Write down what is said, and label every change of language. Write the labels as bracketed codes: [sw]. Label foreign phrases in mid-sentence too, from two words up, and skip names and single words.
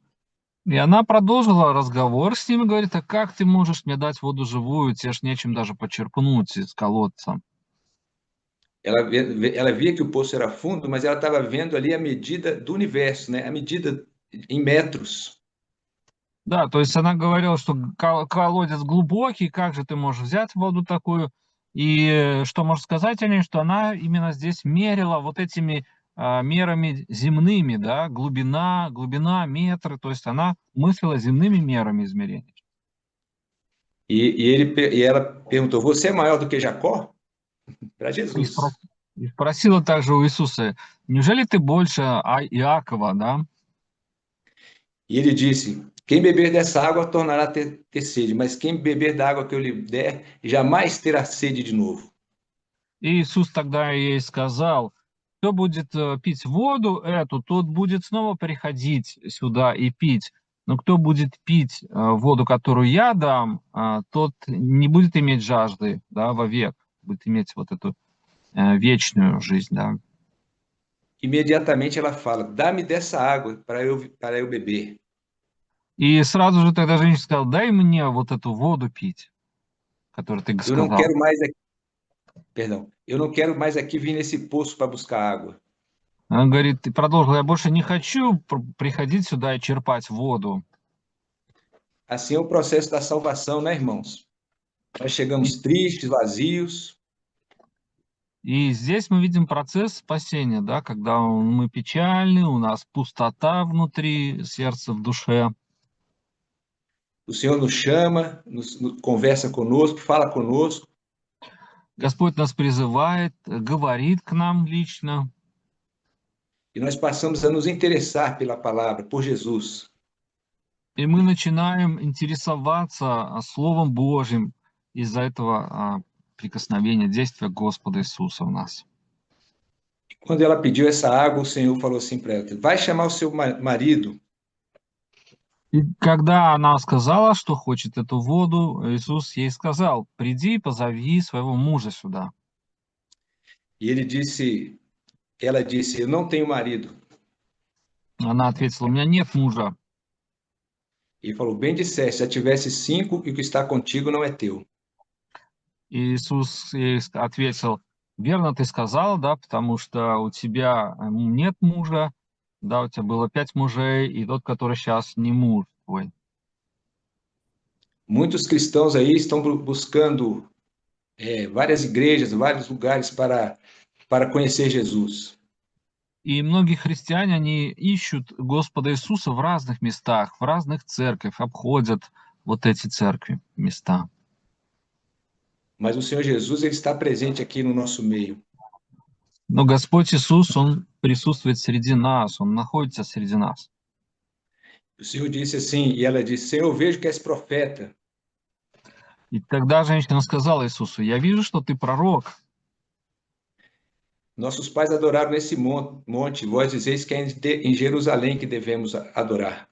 [ru] И она продолжила разговор с ним и говорит: а как ты можешь мне дать воду живую, тебе ж nечем даже почерпнуть из колодца. [pt] Ela via que o poço era fundo, mas ela estava vendo ali a medida do universo, né? A medida em metros. [ru] Да, то есть она говорила, что колодец глубокий, как же ты можешь взять воду такую? И что можно сказать о ней, что она именно здесь мерила вот этими мерами земными, да, глубина, метры, то есть она мыслила земными мерами измерений. [pt] E ela perguntou: Você é maior do que Jacó? Para [ru] И [pt] Jesus. [ru] спросила также у Иисуса: неужели ты больше Иакова, да? [pt] E ele disse: Quem beber dessa água tornará a ter sede, mas quem beber da água que eu lhe der, jamais terá sede de novo. [ru] И Иисус тогда ей сказал: кто будет пить воду эту, тот будет снова приходить сюда и пить. Но кто будет пить воду, которую я дам, тот не будет иметь жажды, да, вовек, будет иметь вот эту вечную жизнь, да. [pt] Imediatamente ela fala: Dá-me dessa água para eu beber. [ru] И сразу же тогда женщина сказала: дай мне вот эту воду пить, которую ты [pt] Eu não [ru] сказал. [pt] quero mais aqui, perdão, eu não quero mais aqui vir nesse poço para buscar água. [ru] Она говорит, и продолжила: я больше не хочу приходить сюда и черпать воду. [pt] Assim é o processo da salvação, né, irmãos? Nós chegamos tristes, vazios, [ru] И здесь мы видим процесс spасения, да, когда мы печальны, у нас пустота внутри сердца, в душе. [pt] o Senhor nos chama, conversa conosco, fala conosco, [ru] Господь нас призывает, говорит к нам лично, [pt] e nós passamos a nos interessar pela palavra, por Jesus. [ru] и мы начинаем интересоваться Словом Божьим из-за этого прикосновения, действия Господа Иисуса в нас. [pt] Quando ela pediu essa água, o Senhor falou assim para ela: Vai chamar o seu marido. [ru] И когда она сказала, что хочет эту воду, Иисус ей сказал: приди, позови своего мужа сюда. [pt] E ela disse: Eu não tenho marido. [ru] Она ответила: у меня нет мужа. [pt] E falou: Bem disseste, já tivesse 5 e o que está contigo não é teu. [ru] И Иисус ей ответил: верно ты сказала, да, потому что у тебя нет мужа, да, у тебя было 5 мужей, и тот, который сейчас, не муж твой. [pt] Muitos cristãos aí estão buscando várias igrejas, vários lugares para conhecer Jesus. [ru] И многие христиане, они ищут Господа Иисуса в разных местах, в разных церквях, обходят вот эти церкви, места. [pt] Mas o Senhor Jesus, ele está presente aqui no nosso meio. [ru] Но Господь Иисус, Он присутствует среди нас, Он находится среди нас. [pt] O Senhor disse assim, e ela disse: Senhor, eu vejo que és profeta. [ru] И тогда женщина сказала Иисусу: я вижу, что ты пророк. [pt] Nossos pais adoraram nesse monte, vós dizeis que é em Jerusalém que devemos adorar.